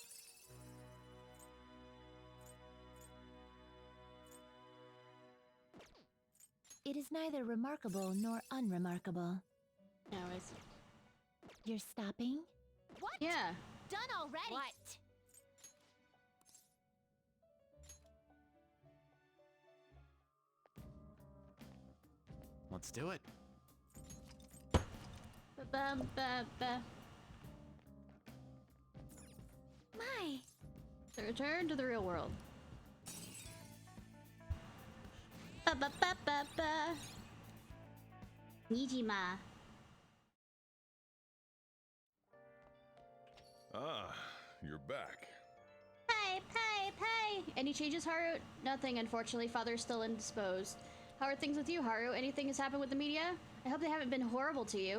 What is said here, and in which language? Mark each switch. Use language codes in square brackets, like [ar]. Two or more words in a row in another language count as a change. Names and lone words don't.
[en] It is neither remarkable nor unremarkable. anyways. You're stopping? What? Yeah. Done already. What? Let's do it. Ba-bum-ba-ba. My. The return to the real world. Ba-ba-ba-ba-ba. Nijima. Ah, you're back. Hey. Any changes, Haru? Nothing, unfortunately. Father's still indisposed. How are things with you, Haru? Anything has happened with the media? I hope they haven't been horrible to you.